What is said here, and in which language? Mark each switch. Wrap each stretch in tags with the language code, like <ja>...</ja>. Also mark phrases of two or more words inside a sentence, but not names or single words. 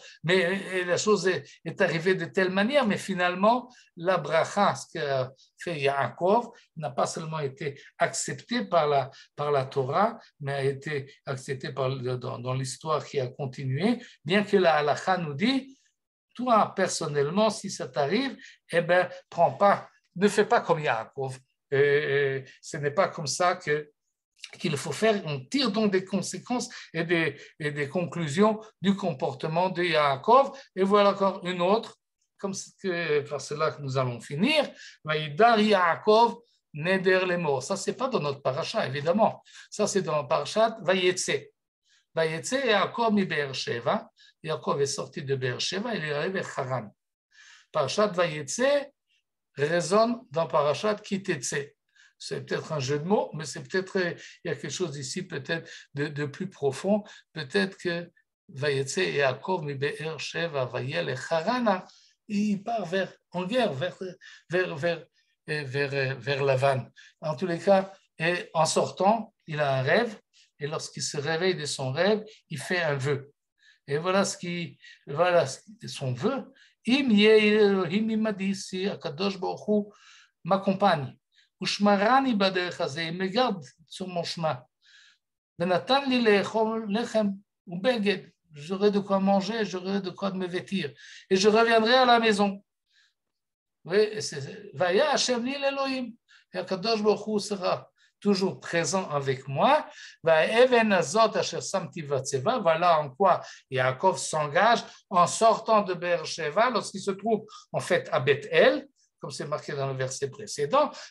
<fr>Mais la chose est arrivée de telle manière, mais finalement, la bracha, ce qu'a fait Yaakov, n'a pas seulement été acceptée par la Torah, mais a été acceptée dans l'histoire qui a continué, bien que la halakha nous dit, toi, personnellement, si ça t'arrive, eh bien, ne fais pas comme Yaakov. Ce n'est pas comme ça qu'il faut faire. On tire donc des conséquences et des conclusions du comportement de Yaakov. Et voilà encore une autre, par cela que nous allons finir.</fr> <he>וידר יעקב נדר לאמר.</he> <fr>Ça, ce n'est pas dans notre paracha, évidemment. Ça, c'est dans le parachat Vayetse.</fr> <he>ויצא יעקב מבאר שבע.</he> <fr>Yaakov est sorti de Be'er-Sheva, il est arrivé à Haran. Parashat Vayetse résonne dans Parashat Ki Tetzeh. C'est peut-être un jeu de mots, mais c'est peut-être, il y a quelque chose ici peut-être de plus profond. Peut-être que</fr> <he>ויצא את יעקב מבאר שבע ויל את חרנה,</he> <fr>il part en guerre, vers Lavan. En tous les cas, et en sortant, il a un rêve, et lorsqu'il se réveille de son rêve, il fait un vœu. Et voilà son vœu.</fr> <he>אם אלוהים עמדי,</he> <fr>si</fr> <he>הקדוש ברוך הוא</he> <fr>m'accompagne,</fr> <he>ושמרני בדרך הזה,</he> <fr>il me garde sur mon chemin.</fr> <he>ונתן לי לאכול לחם ובגד,</he> <fr>j'aurai de quoi manger, j'aurai de quoi me vêtir, et je reviendrai à la maison.</fr> <he>והיה השם לי לאלוהים,</he> <fr>et</fr> <he>הקדוש ברוך הוא</he> <fr>sera toujours présent avec moi. Voilà en quoi Yaakov s'engage en sortant de Be'er-Sheva lorsqu'il se trouve en fait à Beth-El, comme c'est marqué dans le verset précédent.</fr>